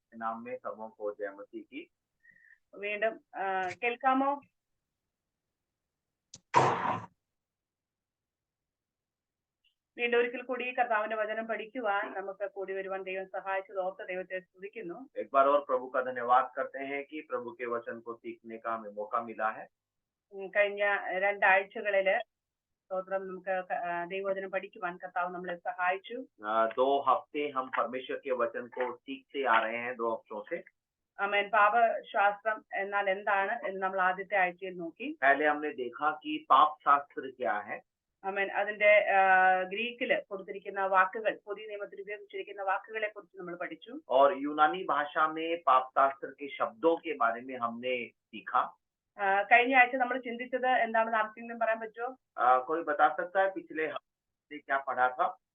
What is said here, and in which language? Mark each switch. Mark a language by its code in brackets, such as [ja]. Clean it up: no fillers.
[hi] നാമേ സമം ഹോ ജയ മസീഹ് കി. [ml] വീണ്ടും കേൾക്കാമോ? വീണ്ടും ഒരിക്കൽ കൂടി കർത്താവിന്റെ വചനം പഠിക്കുവാൻ നമുക്ക് കൂടി വരുവാൻ ദൈവം സഹായിച്ചത് ഓർത്ത് ദൈവത്തെ സ്തുതിക്കുന്നു. [hi] एक बार और प्रभु का धन्यवाद करते हैं कि प्रभु के वचन को सीखने का हमें मौका मिला है. [ml] കഴിഞ്ഞ രണ്ടാഴ്ചകളില് സ്തോത്രം നമുക്ക് ദൈവവചനം പഠിക്കുവാൻ കർത്താവ് നമ്മളെ സഹായിച്ചു. [hi] 2 हफ्ते हम परमेश्वर के वचन को सीखते आ रहे हैं. 2 हफ्तों से [ml] ആമേൻ. പാപശാസ്ത്രം എന്നാൽ എന്താണ് എന്ന് നമ്മൾ ആദ്യത്തെ ആഴ്ചയിൽ നോക്കി. [hi] पहले हमने देखा कि पाप शास्त्र क्या है. [ml] ആമേൻ. അതിന്റെ ഗ്രീക്കില് കൊടുത്തിരിക്കുന്ന വാക്കുകൾ, പുതിയ നിയമത്തിൽ ഉപയോഗിച്ചിരിക്കുന്ന വാക്കുകളെ കുറിച്ച് നമ്മൾ പഠിച്ചു. [hi] और यूनानी भाषा में पाप शास्त्र के शब्दों के बारे में हमने सीखा. [ml] കഴിഞ്ഞ ആഴ്ച നമ്മൾ ചിന്തിച്ചത് എന്താണെന്ന് ആർക്കെങ്കിലും പറയാൻ പറ്റുമോ? [hi] कोई बता सकता है पिछले हफ्ते क्या पढ़ा था?